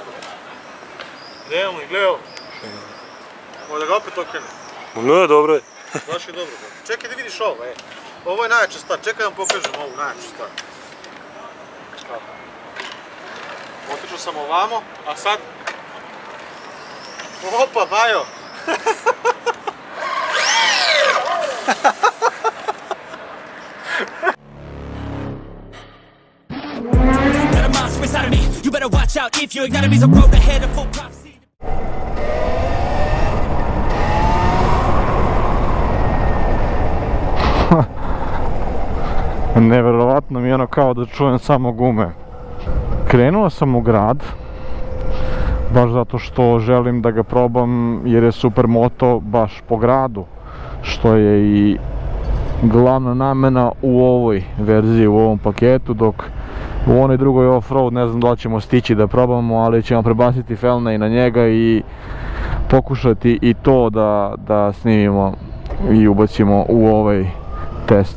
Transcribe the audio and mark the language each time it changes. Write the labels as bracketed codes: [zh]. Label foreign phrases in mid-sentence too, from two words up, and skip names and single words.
[sr] Realno, gledaj ovo. Ovo da ga opet okrenem. No, dobro je. Baš je dobro. Čekaj da vidiš ovo, Ovo je najjača stvar, čekaj da vam pokažem ovu najjaču stvar. Otišao sam ovamo, a sad... Opa, Majo! [en] You better watch out if your enemy's a road ahead of full prophecy. [sr] Neverovatno mi je ono kao da čujem samo gume. Krenuo sam u grad, baš zato što želim da ga probam jer je supermoto baš po gradu, što je i glavna namena u ovoj verziji, u ovom paketu, dok u onoj drugoj off-road ne znam da li ćemo stići da probamo, ali ćemo prebaciti Felna i na njega i pokušati i to da snimimo i ubacimo u ovaj test.